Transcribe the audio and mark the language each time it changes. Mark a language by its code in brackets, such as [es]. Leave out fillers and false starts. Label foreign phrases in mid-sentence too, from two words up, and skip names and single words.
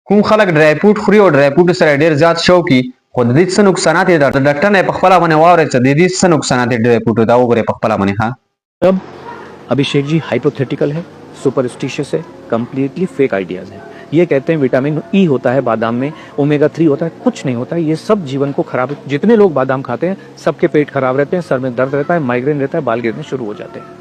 [ps] کوم خلک [en] dry fruit [ps] خوري او [en] dry fruit [ps] سره ډیر زیات شوقي خو د دې څه نقصانات یې د ډاکټر نه په خپله باندې واورېد چې د دې څه نقصانات یې [en] dry fruits [ps] دا وګورئ په خپله باندې ها [hi] अब अभिषेक जी हाइपोथेटिकल है, सुपरस्टिशियस है, [en] completely fake ideas [hi] है। ये कहते हैं विटामिन ई होता है बादाम में, ओमेगा 3 होता है, कुछ नहीं होता है। ये सब जीवन को खराब, जितने लोग बादाम खाते हैं सबके पेट खराब रहते हैं, सर में दर्द रहता है, माइग्रेन रहता है, बाल गिरने शुरू हो जाते हैं